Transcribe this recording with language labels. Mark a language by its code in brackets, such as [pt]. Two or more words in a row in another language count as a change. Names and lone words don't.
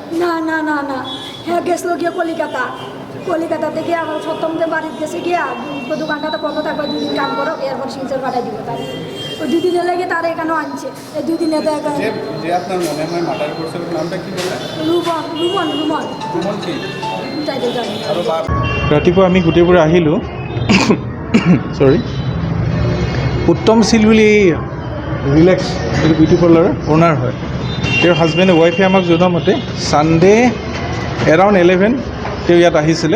[bn] না হ্যাঁ, গেছিল গিয়ে কলিকাতা থেকে আমার সপ্তমতে বাড়িতে গেছে গিয়া দোকানটাতে কত থাকবে, 2 দিন কাম করো, এরপর শিলচর পাঠাই দিব। তার ওই 2 দিনের লেগে তারা এখানেও আনছে। এই 2 দিনে তো যে আপনার মনে হয় মার্ডার করছে নামটা কি বললেন? রুমন কি তাই তো জানি। [as] ৰাতিপুৱা আমি গোটেইবোৰে আহিলোঁ। চৰি, উত্তম শীল বুলি এই ৰিলেক্স বিউটি পাৰ্লাৰৰ অ'নাৰ হয়। তেওঁৰ [en] husband wife [as] আমাক জনোৱা মতে [en] Sunday around [as] 11 তেওঁ ইয়াত আহিছিলে।